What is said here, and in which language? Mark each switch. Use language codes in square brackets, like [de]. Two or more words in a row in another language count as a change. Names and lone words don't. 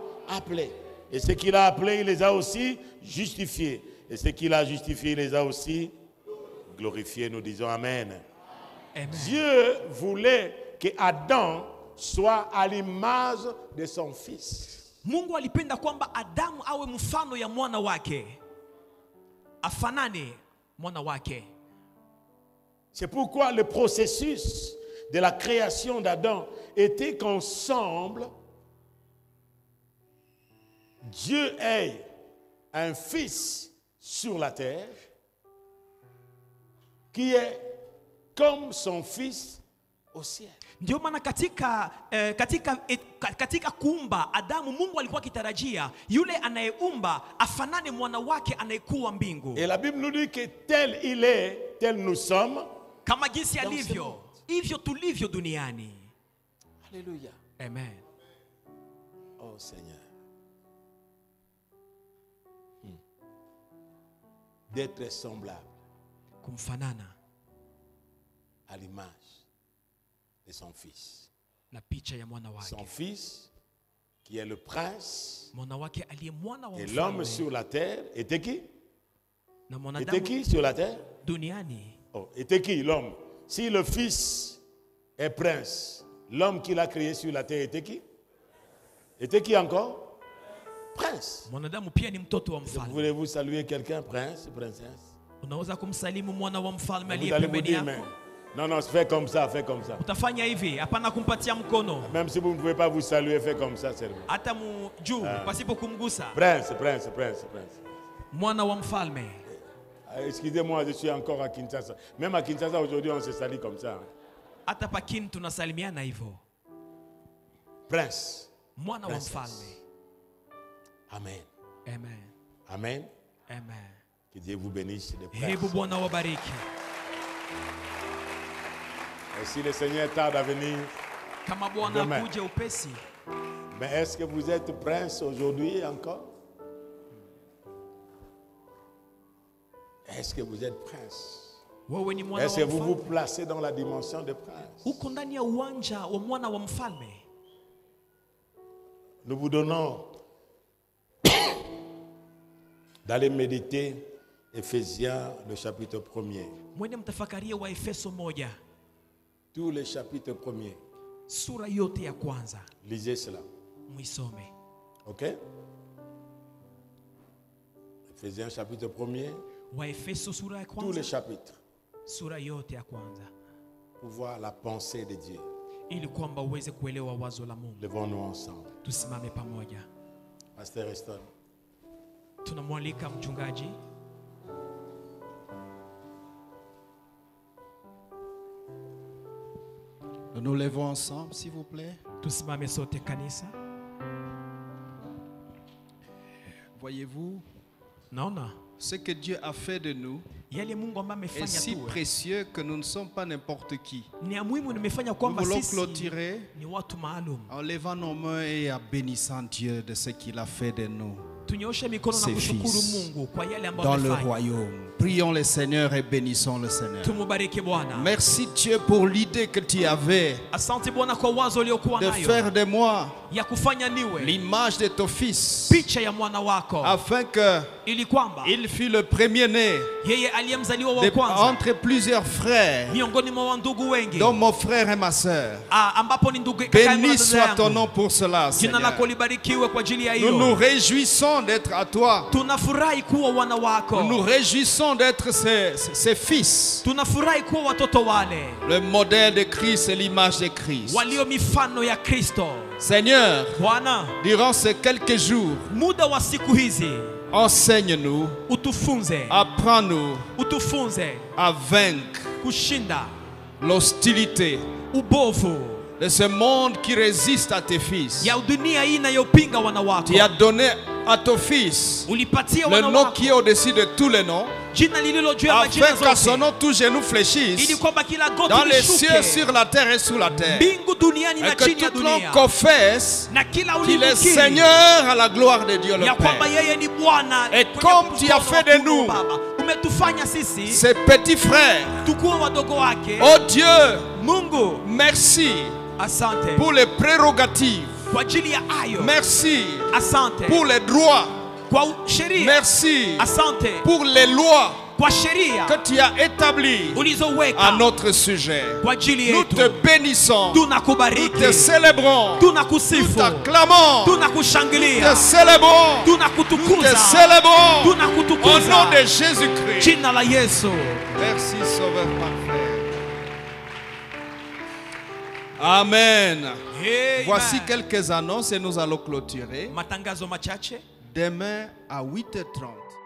[fr] Appelés. Et ce qu'il a appelé, il les a aussi justifiés. Et ce qu'il a justifié, il les a aussi glorifiés. Nous disons amen. Amen. Dieu voulait que Adam soit à l'image de son fils. [sw] Mungu alipenda kwamba Adamu awe mfano ya mwana wake. Afanane mwana wake. [fr] C'est pourquoi le processus de la création d'Adam était qu'ensemble, Dieu ait un fils sur la terre qui est comme son fils au ciel. [sw] Ndio maana katika kuumba Adamu, Mungu alikuwa akitarajia yule anayeumba afanane mwana wake anayekuwa mbingu. [fr] Et la Bible nous dit que tel il est, tel nous sommes. [sw] Kama jinsi alivyo, hivyo tulivyo duniani. [fr] Alléluia. Amen. Oh Seigneur. D'être semblable [sw] Kumfanana [fr] à l'image de son fils. [sw] na picha ya mwana wake. [fr] Son fils, qui est le prince, [sw] Mwana wake aliye mwana wa [fr] et l'homme [sw] mfalme. [fr] sur la terre, était qui? [sw] Na [fr] Était [sw] mwanadamu [fr] qui sur la terre? [sw] duniani. [fr] Oh, était qui l'homme? Si le fils est prince, l'homme qu'il a créé sur la terre était qui? Était qui encore? Prince. [sw] Mwanadamu pia ni mtoto wa mfalme. [fr] Voulez-vous saluer quelqu'un, prince, princesse? [sw] Unaweza kumsalimu mwana wa mfalme [fr] Vous [sw] aliye [fr] allez vous [sw] pembeni [fr] dire, mais [sw] yako. [fr] non, fais comme ça, fais comme ça. [sw] Utafanya hivi, hapana kumpatia mkono. [fr] Même si vous ne pouvez pas vous saluer, fais comme ça seulement. [sw] Hata juu pasipo kumgusa. [fr] Prince. [sw] Mwana wa mfalme. [fr] Excusez-moi, je suis encore à Kinshasa. Même à Kinshasa, aujourd'hui, on se salue comme ça. [sw] Hata pakini tunasalimiana hivyo. [fr] Prince. [sw] Mwana wa [fr] Princess. [sw] mfalme. [fr] Amen. Amen. Amen. Amen. Que Dieu vous bénisse de près. [sw] Hebu Bwana wabariki. [fr] Et si le Seigneur tarde à venir, [sw] Kama Bwana [fr] Demain. [sw] akuje upesi, [fr] mais est-ce que vous êtes prince aujourd'hui encore? Est-ce que vous êtes prince? [sw] wewe ni mwana [fr] Est-ce [sw] wa [fr] que vous vous [sw] mfalme. [fr] placez dans la dimension de prince? [sw] Uko ndani ya uwanja wa mwana wa mfalme. [fr] Nous vous donnons d'aller méditer Éphésiens, le chapitre 1er. [sw] Mwende mtafakarie wa Efeso 1, [fr] Tous les chapitres premiers. [sw] sura yote ya kwanza. [fr] Lisez cela. [sw] Muisome. [fr] OK? Éphésiens, chapitre 1er. [sw] Wa Efeso sura ya [fr] Tous les [sw] kwanza. [fr] chapitres. [sw] Sura yote ya kwanza. [fr] Pour voir la pensée de Dieu. [sw] Ili kwamba uweze kuelewa wazo la Mungu. [fr] Levons-nous ensemble. [sw] Tusimame pamoja. [fr] Pasteur Eston. [sw] Tunamwalika mchungaji. [fr] Nous nous levons ensemble, s'il vous plaît. [sw] Tusimame sote kanisa. [fr] Voyez-vous, [sw] Naona [fr] ce que Dieu a fait de nous [sw] yale Mungu ambaye [fr] est [sw] amefanya [fr] si [sw] tuwe [fr] précieux que nous ne sommes pas n'importe qui. [sw] ni ya muhimu, nimefanya [fr] Nous [sw] kwamba [fr] voulons [sw] sisi [fr] clôturer [sw] ni watu maalum. [fr] en levant nos mains et en bénissant Dieu de ce qu'il a fait de nous [sw] Tunyoshe mikono na [fr] Ses [sw] kushukuru [fr] fils. [sw] Mungu kwa yale ambayo [fr] dans le [sw] amefanya. [fr] royaume. Prions le Seigneur et bénissons le Seigneur. [sw] Tumubariki Bwana. [fr] Merci Dieu pour l'idée que tu avais [sw] Asante Bwana kwa wazo uliokuwa [fr] de [sw] nayo [fr] faire de moi [sw] ya kufanya niwe [fr] l'image de ton Fils, [sw] picha ya mwana wako, [fr] afin que [sw] ili kwamba [fr] il fut le premier-né [sw] yeye aliyemzaliwa wa kwanza [fr] entre plusieurs frères, [sw] miongoni mwa ndugu wengi, [fr] dont mon frère et ma sœur. [sw] ambapo ni ndugu kaka yangu na [fr] Béni [sw] dada [fr] soit ton [sw] yangu. [fr] nom pour cela, [sw] Jina [fr] Seigneur. [sw] lako libarikiwe kwa ajili ya [fr] Nous nous [sw] hiyo. [fr] réjouissons d'être à toi. [sw] Tunafurahi kuwa wana wako. [fr] Nous nous réjouissons d'être ses fils. [sw] Tunafurahi kuwa watoto wale [fr] Le modèle de Christ et l'image de Christ. [sw] walio mifano ya Kristo. [fr] Seigneur, [sw] Bwana, [fr] durant ces quelques jours, [sw] muda wa siku hizi [fr] enseigne-nous, [sw] utufunze, [fr] apprends-nous [sw] utufunze [fr] à vaincre [sw] kushinda [fr] l'hostilité [sw] ubovu [fr] de ce monde qui résiste à tes fils. [sw] ya dunia hii inayopinga wana wako. [fr] Tu as donné à ton fils [sw] Ulipatia [fr] le [sw] wana [fr] nom [sw] wako [fr] qui est au-dessus de tous les noms, [sw] jina lililo juu ya majina [fr] afin qu'à son [sw] zote, [fr] nom tout genou fléchisse [sw] ili kwamba kila goti [fr] dans les cieux, [sw] lishuke [fr] sur la terre et sous la terre. [sw] mbingu duniani [fr] Et [sw] na [fr] que [sw] chini ya [fr] toute langue [sw] dunia, [fr] confesse [sw] na kila [fr] qu'il est [sw] ulimwengu [fr] Seigneur à la gloire de Dieu le [sw] ya kwamba [fr] Père. [sw] yeye ni Bwana. [fr] Et [sw] kwenye [fr] comme tu as [sw] mkono [fr] fait [sw] wa [fr] de [sw] kuume [fr] nous [sw] Baba, umetufanya sisi [fr] Ses petits frères, [sw] tukuwa wadogo wake. [fr] oh Dieu, [sw] Mungu, [fr] merci [sw] asante [fr] pour les prérogatives, [sw] kwa ajili ya ayo, [fr] merci [sw] asante [fr] pour les droits, [sw] kwa sheria, [fr] merci [sw] asante [fr] pour les lois [sw] kwa sheria [fr] que tu as établies à [sw] ulizoweka [fr] notre sujet. [sw] kwa ajili [fr] Nous [sw] yetu. [fr] te bénissons, nous te [sw] Tunakubariki, [fr] célébrons, nous [sw] tunakusifu, [fr] t'acclamons, nous [sw] tunakushangilia, [fr] te célébrons, nous te [sw] tunakutukuza, [fr] célébrons au nom [sw] tunakutukuza [fr] de Jésus-Christ. [sw] jina la Yesu. [fr] Merci, Sauveur parfait. Amen. [sw] Amen. [fr] Voici quelques annonces et nous allons clôturer. [sw] Matangazo machache. [fr] Demain à 8h30.